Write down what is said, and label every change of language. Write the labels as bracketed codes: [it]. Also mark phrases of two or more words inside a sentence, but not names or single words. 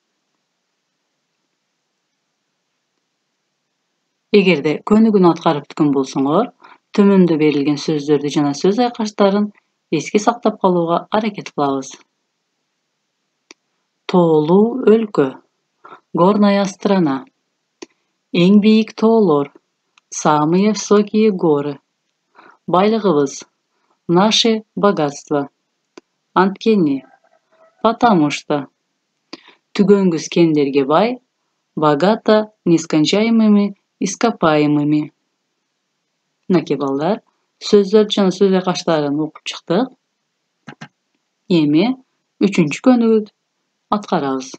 [ky] Эгерде көнүгүүнү аткарып бүткөн болсоңор, төмөндө берилген сөздөрдү жана сөз айкаштарын эске сактап калууга аракет кылабыз. Тоолуу өлкө. [ru] Горная страна. [ky] Эң бийик тоолор. [ru] Самые высокие горы. [ky] Байлыгыбыз. [ru] Наше богатство. Анткени. Потому что. [ky] Түгөнгүс кендерге бай. [ru] Богато нескончаемыми ископаемыми. [ky] Мынакей балдар, сөздөрдү жана сөз айкаштарын окуп чыктык. Эми үчүнчү көнүгүүнү аткарабыз.